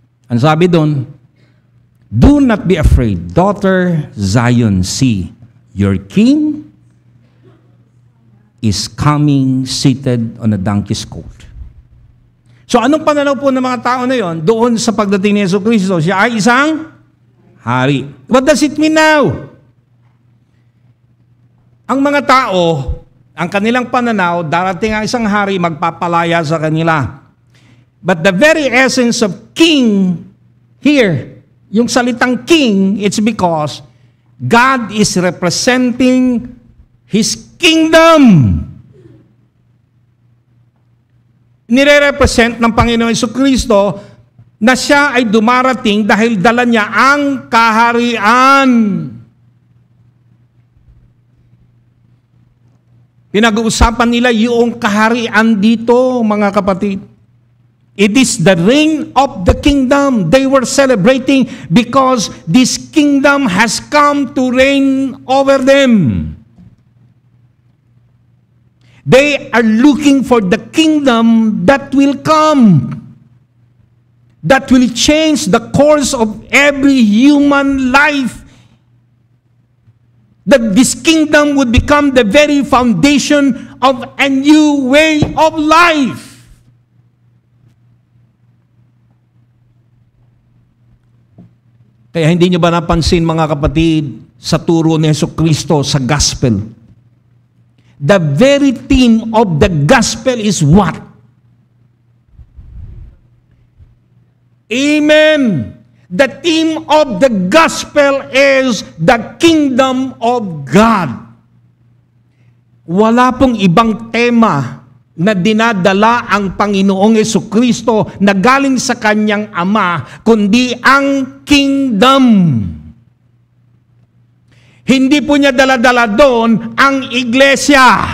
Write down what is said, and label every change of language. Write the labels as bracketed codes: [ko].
[tl] Ang sabi doon, [en] do not be afraid, daughter Zion, see, your king is coming seated on a donkey's colt. [tl] So anong pananaw po ng mga tao na yon doon sa pagdating ni Jesucristo? Siya ay isang hari. [en] What does it mean now? [tl] Ang mga tao, ang kanilang pananaw, darating ang isang hari, magpapalaya sa kanila. [en] But the very essence of king here, [tl] yung salitang [en] king, it's because God is representing His kingdom. [tl] Nire-represent ng Panginoon Jesucristo na siya ay dumarating dahil dala niya ang kaharian. Pinag-uusapan nila yung kaharian dito, mga kapatid. [en] It is the reign of the kingdom. They were celebrating because this kingdom has come to reign over them. They are looking for the kingdom that will come, that will change the course of every human life. That this kingdom would become the very foundation of a new way of life. [tl] Kaya hindi nyo ba napansin, mga kapatid, sa turo ni Jesucristo sa gospel? [en] The very theme of the gospel is what? Amen. The theme of the gospel is the kingdom of God. [tl] Wala pong ibang tema na dinadala ang Panginoong Jesucristo na galing sa kanyang Ama, kundi ang kingdom. Hindi po niya dala-dala doon ang iglesia.